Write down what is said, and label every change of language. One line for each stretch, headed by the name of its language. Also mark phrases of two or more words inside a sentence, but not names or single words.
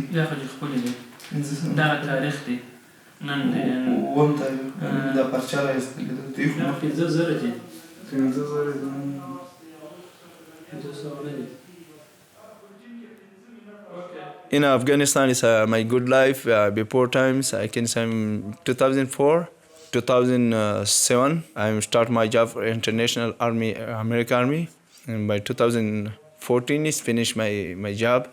Pashto: دا خو دې خپلې دي. دغه تاریخ دی. نن اووم تاریخ دا پرچه راایستلې ده. دوی خو 15,000 دي. 15,000 دي. 15,000 دي.
English: In Afghanistan, it's my good life. Before times, I can say 2004, 2007, I start my job for International Army, American Army. And by 2014, is finished my job.